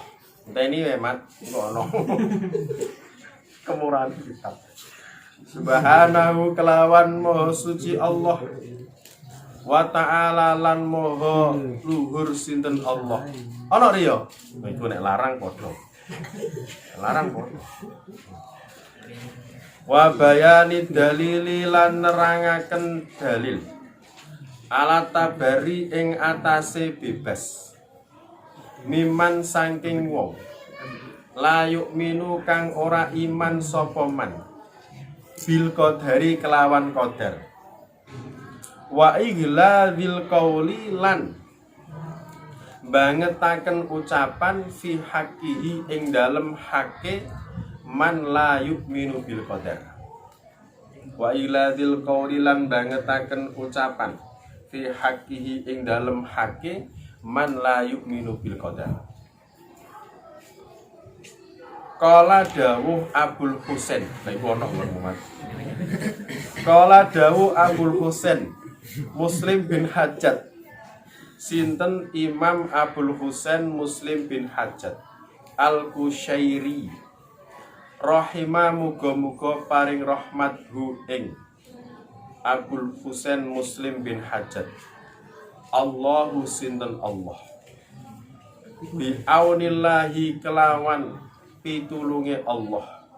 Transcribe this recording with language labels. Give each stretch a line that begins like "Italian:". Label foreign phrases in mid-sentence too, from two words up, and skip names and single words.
Javanese: Enteni wae Mat, kok ono. Kemurahan kitab. Subhanahu kelawan maha suci Allah.
Arabic: وتعالى
Javanese: lan maha luhur sinten Allah. Ana riya? Iku nek larang padha. Larang padha.
Arabic: وبيان دليل
Javanese: lan nerangaken dalil.
Arabic: على تباري
Javanese: ing atase bebas. Miman saking wong.
Arabic: لا يؤمن
Javanese: kang ora iman sapa man.
Arabic: بالقدر
Javanese: kelawan qadar.
Arabic: وإغلاظ القول
Javanese: lan bangetaken ucapan
Arabic: في حقه
Javanese: ing dalem hakke
Arabic: من لا يؤمن بالقدر. وإغلاظ القول
Javanese: lan bangetaken ucapan
Arabic: في حقه
Javanese: ing dalem hakke
Arabic: من لا يؤمن بالقدر.
Javanese: Qala dawuh Abul Husain, lha iku ana ngomong. Qala dawuh Abul Husain Muslim bin Hajjaj. Sinten Imam Abul Husain Muslim bin Hajjaj Al-Qushairi. Rahimah muga-muga paring rahmat hu ing Abul Husain Muslim bin Hajjaj. Allahu sinten Allah.
Arabic: بعون الله
Javanese: kelawan pitulunge Allah.